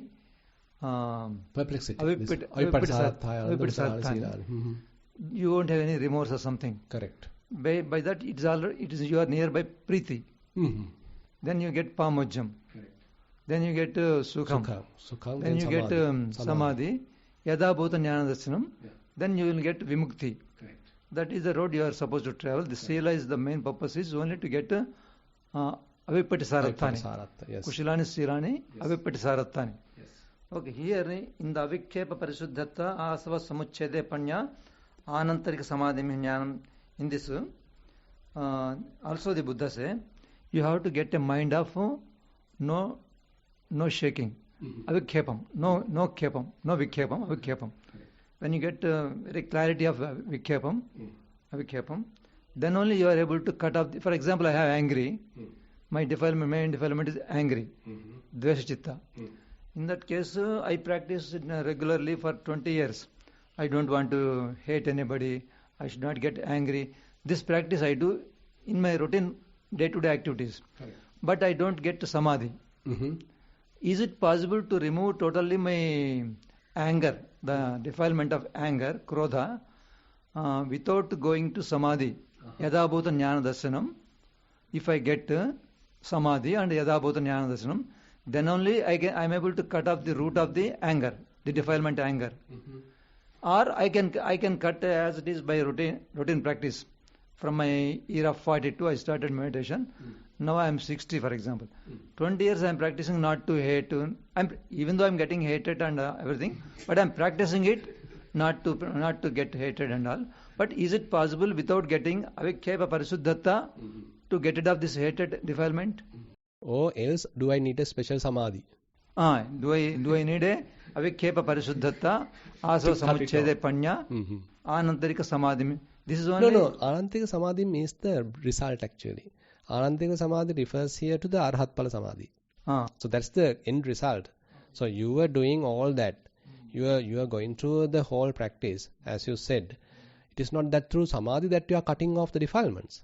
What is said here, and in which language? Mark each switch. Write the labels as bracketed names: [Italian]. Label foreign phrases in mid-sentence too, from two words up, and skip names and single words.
[English] perplexity. Mm-hmm. You won't have any remorse or something. Correct. By that it is you are nearby priti. Mm-hmm. Then you get pamojjam. Correct. Then you get sukham. Then you get samadhi. [Pali] Yada bhuta jnana darshanam. [English] Yeah. Then you will get vimukti. Correct. That is the road you are supposed to travel. The sila is the main purpose is only to get [Pali] avipati sarathani. [English] Yes. [Pali] Kushilani silani avipati sarathani. [English] Yes. Okay, here in the [Pali] avikhepa parishuddhata asava samuchchede panya anantarika samadhi jnanam, [English] in this also the Buddha say you have to get a mind of no shaking. Mm-hmm. [Pali] Avikhepam, no khepam, no vikhepam, avikhepam. [English] When you get very clarity of avikhepam, then only you are able to cut off. For example, I have angry. My main defilement is angry. [Pali] Dvesha chitta. [English] In that case, I practice regularly for 20 years. I don't want to hate anybody. I should not get angry. This practice I do in my routine day-to-day activities. Right. But I don't get to samadhi. Mm-hmm. Is it possible to remove totally my anger, the defilement of anger, krodha, without going to samadhi? [Pali] Yada bhuta jnana darshanam. [English] If I get samadhi and [Pali] yada bhuta jnana darshanam, [English] then only I am able to cut off the root of the anger, the defilement anger. Mm-hmm. Or I can cut as it is by routine practice. From my year of 42, I started meditation. Now I am 60, for example. 20 years I am practicing not to hate. Even though I am getting hated and everything, but I am practicing it not to get hated and all. But is it possible without getting [Pali] avikhepa parishuddhata [English] to get rid of this hated defilement? Or else, do I need a special samadhi? Do I need a [Pali] avikhepa parishuddhata, asava samuchchede panya, anantarika samadhi? [English] This is only... No. [Pali] Anantarika samadhi [English] means the result actually. [Pali] Anantarika samadhi [English] refers here to the [Pali] Arhat Pala samadhi. [English] So that's the end result. So you are doing all that. You are going through the whole practice, as you said. It is not that through samadhi that you are cutting off the defilements.